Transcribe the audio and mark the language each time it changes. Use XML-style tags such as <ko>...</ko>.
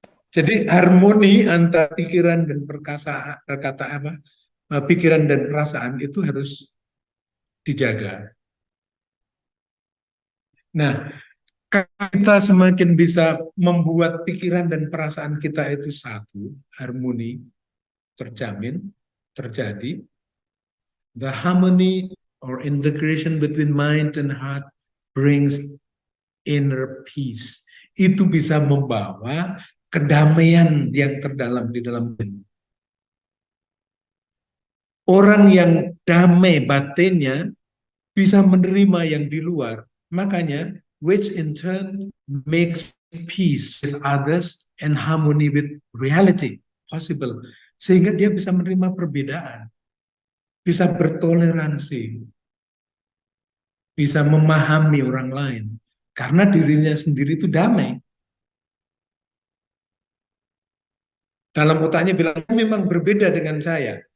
<id>Jadi harmoni antara pikiran dan pikiran dan perasaan itu harus dijaga. Nah, kita semakin bisa membuat pikiran dan perasaan kita itu satu, harmoni, terjamin, terjadi.</id> <en>The harmony or integration between mind and heart brings inner peace.</en> <id>Itu bisa membawa kedamaian yang terdalam di dalam diri. Orang yang damai batinnya bisa menerima yang di luar.</id> <en>Makanya, which in turn makes peace with others and harmony with reality possible.</en> <id>Sehingga dia bisa menerima perbedaan, bisa bertoleransi, bisa memahami orang lain. Karena dirinya sendiri itu damai. Dalam otaknya bilang, memang berbeda dengan saya.</id>